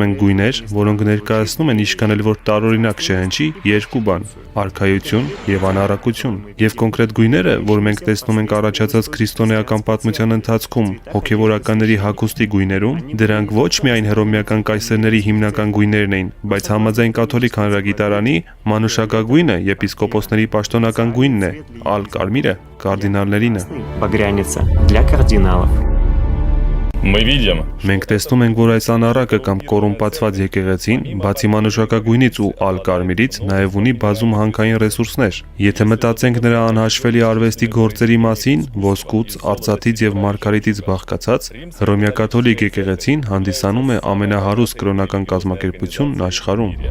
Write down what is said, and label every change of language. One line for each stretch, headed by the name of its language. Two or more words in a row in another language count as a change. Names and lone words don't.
Armenian: ենք գույներ, որոնք ներկայացնում են ինչքան էլ որ տարօրինակ չհնչի, երկու բան՝ արքայություն եւ անառակություն։ Եվ կոնկրետ գույները, որ մենք տեսնում ենք առաջացած քրիստոնեական պատմության ընթացքում հոգեվորականների հագուստի գույներում, դրանք ոչ միայն հռոմեական կայսերների հիմնական գույներն էին, բայց համաձայն կաթոլիկ հանրագիտարանի մանուշակագույնը եպիսկոպոսների պաշտոնական գույնն է, ալ կարմիրը կարդինալներինը։
Russian: Багряница для кардиналов.
Armenian: Մենք տեսնում ենք, որ այս անառակը կամ կոռումպացված եկեղեցին, բացի մանուշակագույնից ու ալ կարմիրից, նաև ունի բազում հանքային ռեսուրսներ։ Եթե մտածենք նրա անհաշվելի արվեստի գործերի մասին, ոսկուց, արծաթից եւ մարգարիտից բաղկացած, հռոմեակաթոլիկ եկեղեցին հանդիսանում է ամենահարուստ կրոնական կազմակերպությունն աշխարհում։